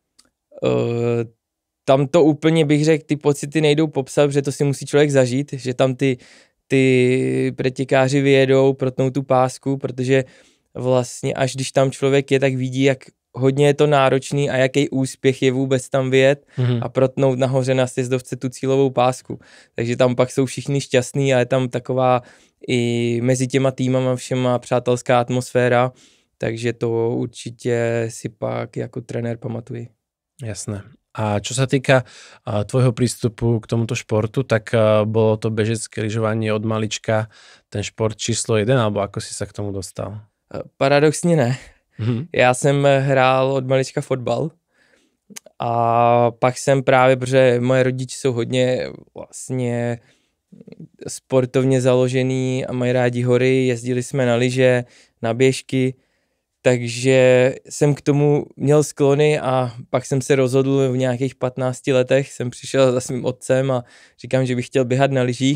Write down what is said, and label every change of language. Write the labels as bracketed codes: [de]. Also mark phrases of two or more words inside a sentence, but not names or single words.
[cs] tam to úplně bych řekl, ty pocity nejdou popsat, protože to si musí člověk zažít, že tam ty pretěkáři vyjedou, protnou tu pásku, protože vlastně až když tam člověk je, tak vidí, jak hodně je to náročný a jaký úspěch je vůbec tam vyjet a protnout nahoře na sjezdovce tu cílovou pásku. Takže tam pak jsou všichni šťastní a je tam taková i mezi těma týmama všema přátelská atmosféra, takže to určitě si pak jako trenér pamatuji. [sk] Jasné. A čo sa týka tvojho prístupu k tomuto športu, tak bolo to bežecké lyžovanie od malička ten šport číslo 1, alebo ako si sa k tomu dostal? [cs] Paradoxně ne. Já jsem hrál od malička fotbal a pak jsem právě, protože moje rodiče jsou hodně vlastně sportovně založený a mají rádi hory, jezdili jsme na lyže, na běžky, takže jsem k tomu měl sklony a pak jsem se rozhodl v nějakých 15 letech, jsem přišel za svým otcem a říkám, že bych chtěl běhat na lyžích.